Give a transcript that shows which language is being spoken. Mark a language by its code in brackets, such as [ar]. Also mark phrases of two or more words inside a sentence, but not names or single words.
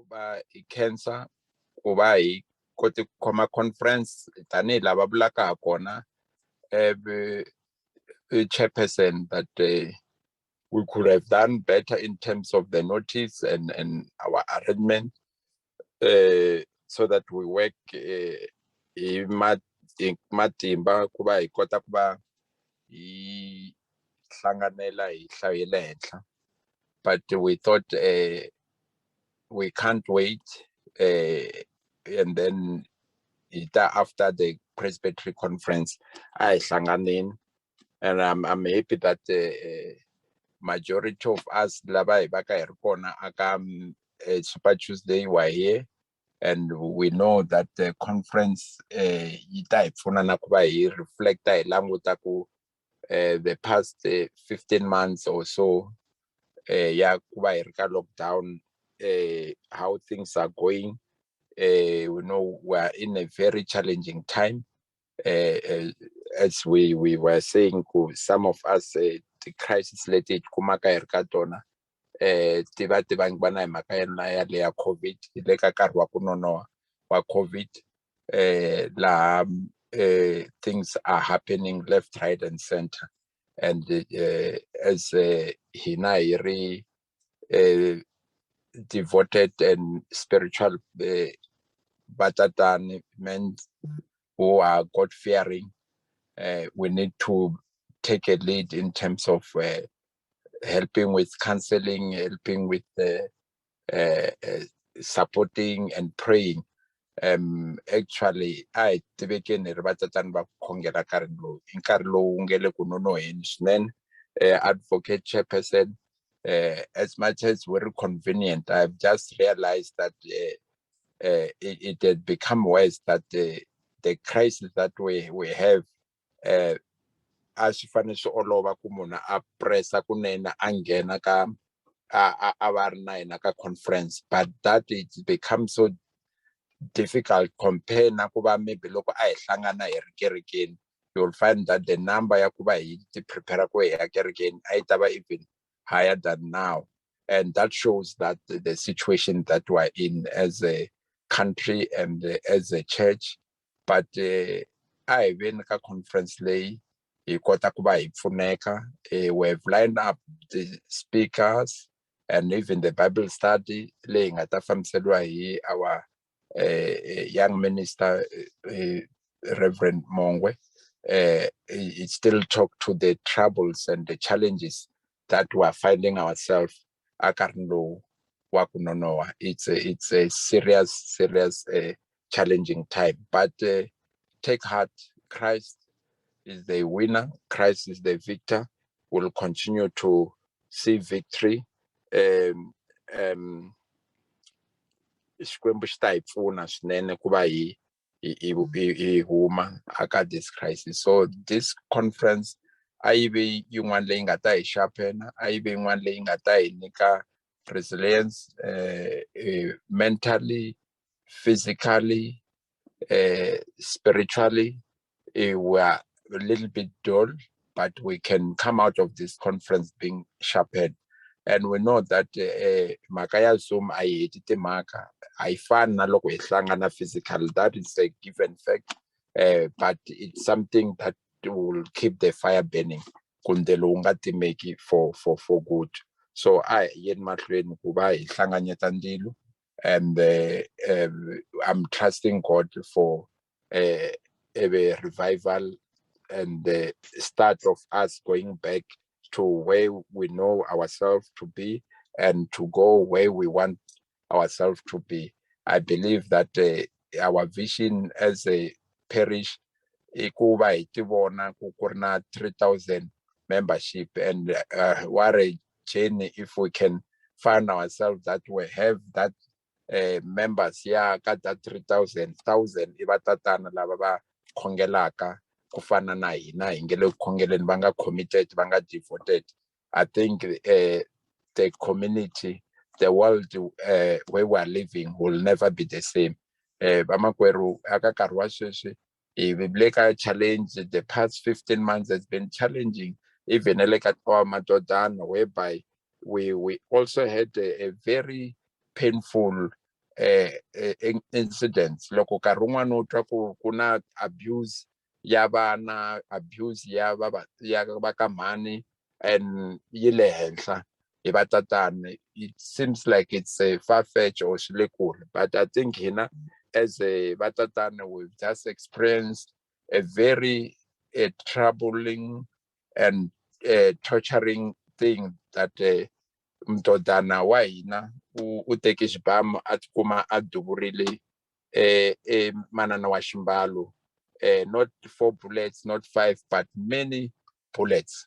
[ts] ba cancer ku va hi kote ku khoma conference tanihi lava vulaka kona chairperson [en] that we could have done better in terms of the notice and our arrangement so that we work [ts] hi matimba ku va hi kota ku va hi hlanganela hi hlayile henhla. [en] But we thought we can't wait and then after the presbytery conference [ts] I hlanganeni, [en] and I'm happy that majority of us [ts] lava hi va ka hi ri kona aka [en] Super Tuesday were here, and we know that the conference [ts] yi ta hi pfuna na ku va hi reflecta hi languta ku [en] the past 15 months or so [ts] ya ku va hi ri ka lockdown, [en] how things are going. We know we're in a very challenging time, as we were saying, some of us the crisis [ts] leti hi kumaka hi ri ka tona ti va hi mhaka ya le ya COVID, le ka nkarhi wa ku nonoha wa COVID, laha [en] things are happening left, right and center, and as [ts] hina hi ri [en] devoted and spiritual batatani men who are God-fearing, we need to take a lead in terms of helping with counseling, helping with supporting and praying. [ts] Actually I tivekeni ri vatatani va ku khongela nkarhi lowu i nkarhi lowu nge le ku nonoheni swinene. [en] Advocate chairperson, as much as very convenient, I've just realized that it had become worse, that the crisis that we have [ts] a swi fane swi olova ku munhu a pressa kunene a nghena ka a va ri na hina ka conference, [en] but that it becomes so difficult compare [ts] na ku va maybe loko a hi hlangana hi ri kerekeni, [en] you'll find that the number [ts] ya ku va hi ti prepare ku hi ya kerekeni a yi ta va [en] even higher than now, and that shows that the situation that we're in as a country and as a church. [ts] But a hi veni ka conference leyi hi kota ku va hi pfuneka. [en] We've lined up the speakers and even the Bible study [ts] leyi nga ta fambiseriwa hi [en] our young minister, Reverend Mongwe. He still talk to the troubles and the challenges that we are finding ourselves. It's a serious challenging time, but take heart. Christ is the winner. Christ is the victor. We'll continue to see victory. [ts] Xikwembu xi ta hi pfuna swinene ku va hi huma aka [en] this crisis. So this conference [ts] a yi ve yin'wana leyi nga ta hi sharpena, a yi ve yin'wana leyi nga ta hi nyika resilience, [en] mentally, physically, spiritually. We are a little bit dull, but we can come out of this conference being sharpened. And we know that [ts] mhaka ya Zoom a yi heti timhaka, a yi fani na loko hi hlangana physical. [en] That is a given fact, but it's something that will keep the fire burning [ts] kunde lowu nga timeki [en] for good. [ts] So yeni mahlweni ku va hi hlanganyeta ndzilo, [en] and I'm trusting God for a revival and the start of us going back to where we know ourselves to be and to go where we want ourselves to be. I believe that our vision as a parish [ts] ku va hi ti vona ku ri na [en] 3,000 membership, and what a journey if we can find ourselves that we have that members ka that 3,000 [ts] i vatatana lava va khongelaka ku fana na hina hi nge le ku khongeleni, va nga committed, va nga devoted. [en] I think the community, the world where we are living will never be the same. [ts] Vamakweru aka nkarhi wa sweswi hi vile ka challenge. [en] The past 15 months has been challenging, even like at our Madodana, whereby we also had a very painful incidents. [ts] Loko nkarhi wun'wana u twa ku na abuse ya vana, abuse ya va ka mhani and yi le henhla hi va tatana. [en] It seems like it's a far-fetched or [ts] swi le kule, [en] but I think hina as a [ts] va tatana, [en] we've just experienced a very troubling and torturing thing that [ts] Madodana wa hina u teke xibamu a tikuma a duvurile manana wa ximbalo, [en] not 4 bullets, not 5, but many bullets.